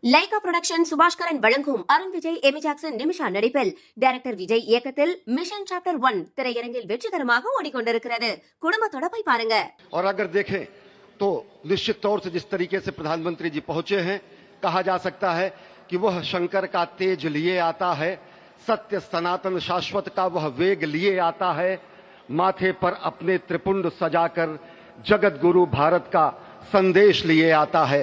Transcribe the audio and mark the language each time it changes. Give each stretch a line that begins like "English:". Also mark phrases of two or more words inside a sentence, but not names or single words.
Tamil: லைகா புரொடக்ஷன் சுபாஷ்கரன் வழங்கும் அருண் விஜய் எமி ஜாக்சன் நிமிஷா நடிப்பில் டைரக்டர் விஜய் இயக்கத்தில் மிஷன் சாப்டர் 1 திரையரங்கில் வெற்றிகரமாக ஓடிக்கொண்டிருக்கிறது. குடும்பத்தோட போய் பாருங்க.
Hindi: और अगर देखें तो निश्चित तौर से जिस तरीके से प्रधानमंत्री जी पहुंचे हैं, कहा जा सकता है कि वह शंकर का तेज लिए आता है, सत्य सनातन शाश्वत का वह वेग लिए आता है, माथे पर अपने त्रिपुंड सजाकर जगत गुरु भारत का संदेश लिए आता है।